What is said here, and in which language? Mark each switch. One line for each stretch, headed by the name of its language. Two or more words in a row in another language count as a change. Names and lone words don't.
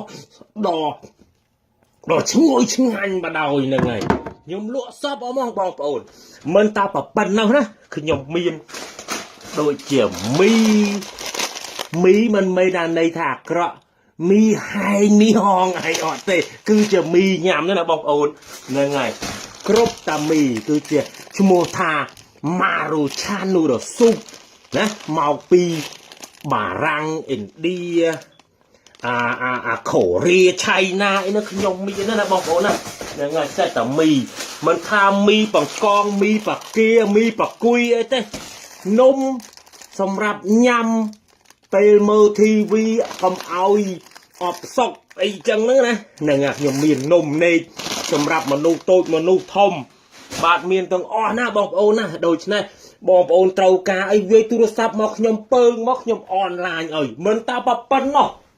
Khmer: ដល់ឈ្ងុយឆ្ងាញ់បណ្ដោយហ្នឹងហើយខ្ញុំលក់សពអស់បងប្អូនមិនតែប៉ុណ្ណោះណាខ្ញុំមានដូចជាមីមិនមែនថាន័យថាអាក្រក់មីហែងមីហង អីអត់ទេគឺជាមីញ៉ាំណាបងប្អូនហ្នឹងហើយគ្រប់តាមីគឺជាឈ្មោះថា Maruchan noodle soup ណាមកពីបារាំងឥណ្ឌាកូរ៉េឆៃ ណាអីនោះខ្ញុំមានណាបងប្អូនណាហ្នឹងហើយសេតតាមីមិនថាមីបង្កងមីបាគាមីបាគុយអីទេនំសម្រាប់ញ៉ាំពេលមើល TV កុំឲ្យអបសុកអីចឹងហ្នឹងណាហ្នឹងខ្ញុំមាននំនេកសម្រាប់មនុស្សតូចមនុស្សធំបាទមានទាំងអស់ណាបងប្អូនណាដូច្នេះបងប្អូនត្រូវការអីវាយទូរស័ព្ទមកខ្ញុំពើងមកខ្ញុំអនឡាញឲ្យមិនតែប៉ុណ្ណោះ